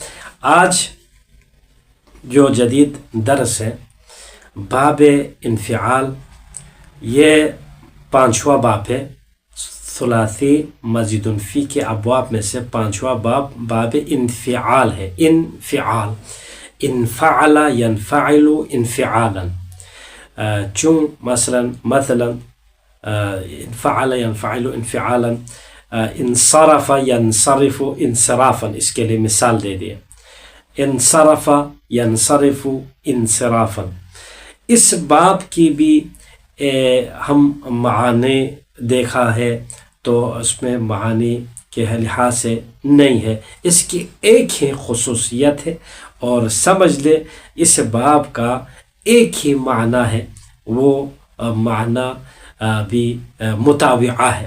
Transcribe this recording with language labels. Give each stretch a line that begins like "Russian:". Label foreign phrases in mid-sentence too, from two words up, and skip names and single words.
Urdu: آج جو جدید درس ہے
Arabic: باب انفعال،
Urdu: یہ 5واں باب ہے۔
Arabic: ثلاثی مزید فی
Urdu: کے ابواب میں سے 5واں باب انفعال ہے۔
Arabic: انفعال، انفعل ینفعل انفعالا،
Urdu: چون مثلا
Arabic: انفعل ینفعل انفعالا، انصرف ینصرف انصرافا،
Urdu: اس کے لیے مثال دے دیا۔
Arabic: انصرف ینصرف انصرافا۔
Urdu: اس باب کی بھی ہم معانی دیکھا ہے تو اس میں معانی کے لحاظ سے نہیں ہے، اس کی ایک ہی خصوصیت ہے اور سمجھ لے اس باب کا ایک ہی معنی ہے، وہ معنی بھی متابعہ ہے۔